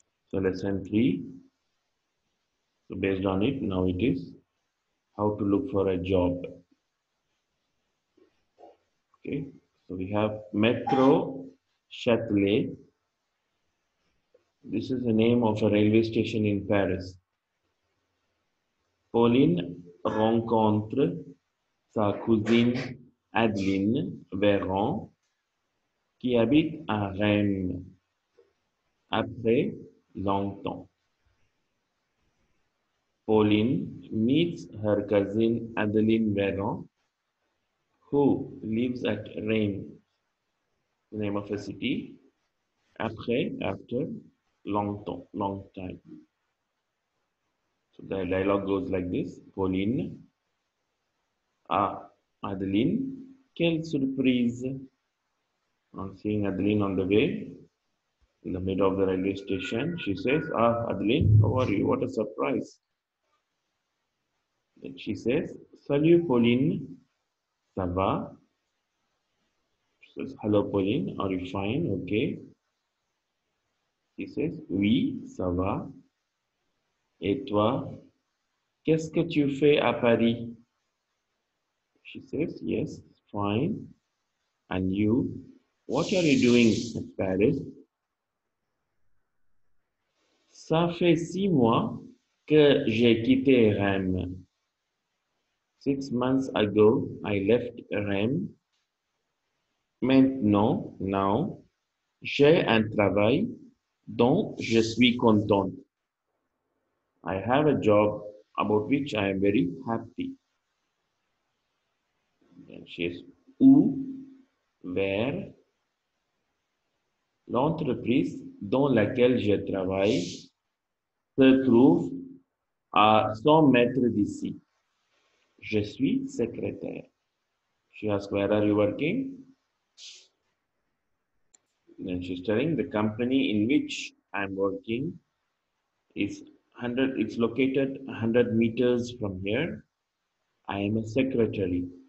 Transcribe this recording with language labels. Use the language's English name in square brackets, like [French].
[English] So lesson 3, so based on it, now it is how to look for a job. Okay, so we have Metro Châtelet. This is the name of a railway station in Paris. [French] Pauline rencontre sa cousine Adeline Véran qui habite à Rennes après longtemps. [English] Pauline meets her cousin Adeline Véran who lives at Rennes, the name of a city, après, after, longtemps, long time. So the dialogue goes like this. Pauline, ah, Adeline, [French] quelle surprise. [English] On seeing Adeline on the way, in the middle of the railway station, she says, ah, Adeline, how are you? What a surprise. Then she says, [French] salut Pauline, ça va? [English] She says, hello Pauline, are you fine? Okay. She says, [French] oui, ça va. Et toi, qu'est-ce que tu fais à Paris? [English] She says, yes, fine. And you, what are you doing at Paris? [French] Ça fait 6 mois que j'ai quitté Rennes. [English] 6 months ago, I left Rennes. Maintenant, now, [French] j'ai un travail dont je suis contente. [English] I have a job about which I am very happy. Then she is [French] où, [English] where, [French] l'entreprise dans laquelle je travaille se trouve à 100 mètres d'ici. Je suis secrétaire. [English] She asks, where are you working? Then she's telling the company in which I'm working is 100, it's located 100 meters from here. I am a secretary.